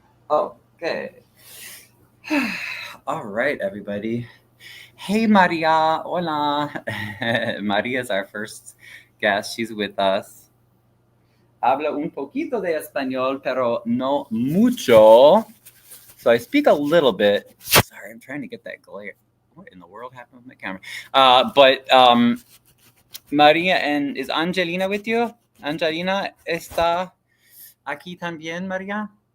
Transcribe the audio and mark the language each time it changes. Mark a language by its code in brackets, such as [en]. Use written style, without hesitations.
[en] Okay. All right, everybody. Hey, Maria. Hola. Maria is our first guest. She's with us. [es] Habla un poquito de español, pero no mucho. [en] So I speak a little bit. Sorry, I'm trying to get that glare. What in the world happened with my camera? But Maria, and is Angelina with you? [es] Angelina está aquí también, Maria?